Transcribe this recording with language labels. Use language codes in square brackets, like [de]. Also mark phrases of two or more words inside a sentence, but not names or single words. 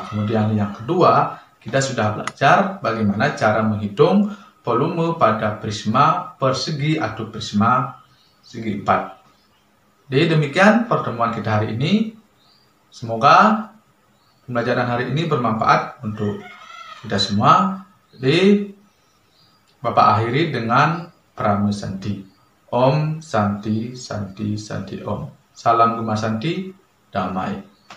[id] Kemudian yang kedua, kita sudah belajar bagaimana cara menghitung volume pada prisma persegi atau prisma segi 4. Jadi demikian pertemuan kita hari ini. Semoga pembelajaran hari ini bermanfaat untuk kita semua. Jadi Bapak akhiri dengan Prama Santi. [sa] Om Santi Santi Santi Om. [id] Salam Gema Santi, damai.